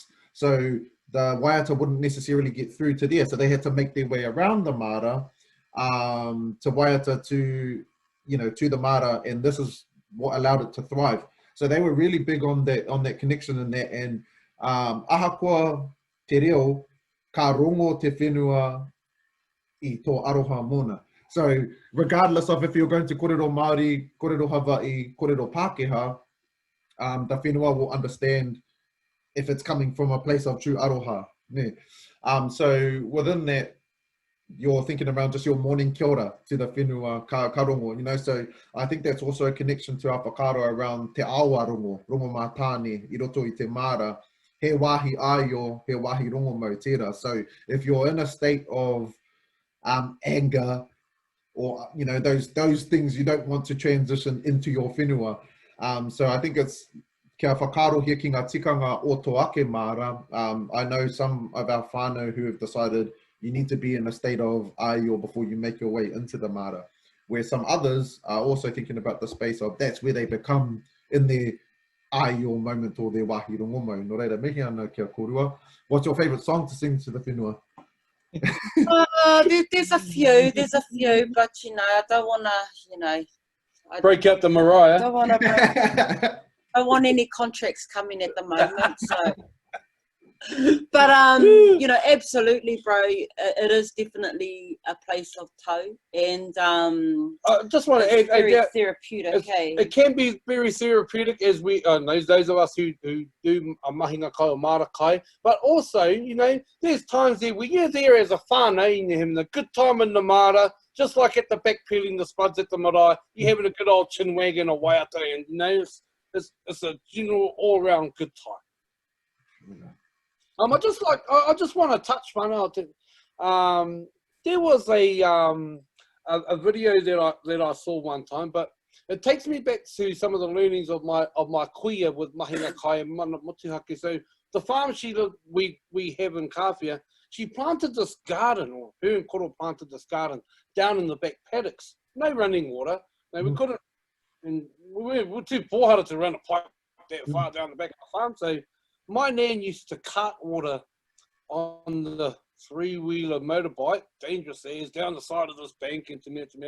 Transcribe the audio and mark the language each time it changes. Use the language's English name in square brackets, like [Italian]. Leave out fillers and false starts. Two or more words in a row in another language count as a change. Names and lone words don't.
[English] So the Waiata wouldn't necessarily get through to there, so they had to make their way around the Māra to Waiata to, you know, to the Māra, and this is what allowed it to thrive. So they were really big on that connection and that. [Māori] And ahakoa te reo ka rongo te whenua I tō aroha mona. [English] So regardless of if you're going to [Māori] kōrero Māori, kōrero Hawaii, kōrero Pākehā, [English] the whenua will understand if it's coming from a place of true aroha. Ne. So within that, you're thinking around just your morning [Māori] kia ora [English] to the [Māori] whenua ka rongo, [English] you know. So I think that's also a connection to our [Māori] whakaaro around te awa rongo mātāne, I roto I te Māra, he wāhi aio, he wāhi rongo mau tērā. [English] So if you're in a state of anger, or, you know, those things you don't want to transition into your whenua. So I think it's [Māori] kia whakaaro here ki ngā tikanga o Toi Ako Māra. [English] I know some of our whānau who have decided you need to be in a state of aio before you make your way into the Māra, where some others are also thinking about the space of that's where they become in their aio moment or their [Māori] wāhi rongo mau. Nō reira, mihi ana kia kōrua. [English] What's your favourite song to sing to the whenua? There's a few, but you know, I don't want to, you know, Break out the Mariah. I don't want any contracts coming at the moment. So, but you know, absolutely, bro. It is definitely a place of tau, and I just want to add, very therapeutic. It can be very therapeutic, as we those of us who do a [Māori] mahinga kai [English] or [Māori] mara kai. [English] But also, you know, there's times there where you're there as a whānau and you're having a good time in the Māra, just like at the back peeling the spuds at the marae. You're having a good old chin wagon or waiata, and you know, it's a general all round good time. I just want to touch whanau. There was a video that I saw one time, but it takes me back to some of the learnings of my kuia with [Māori] mahinga kai [English] and [Māori] mana motuhake. [English] So the farm we have in Kāwhia, she planted this garden, or her and Koro planted this garden down in the back paddocks. No running water. No, we couldn't, and we were too poor to run a pipe that far down the back of the farm. So my nan used to cart water on the three-wheeler motorbike, dangerous as, down the side of this bank into Mea.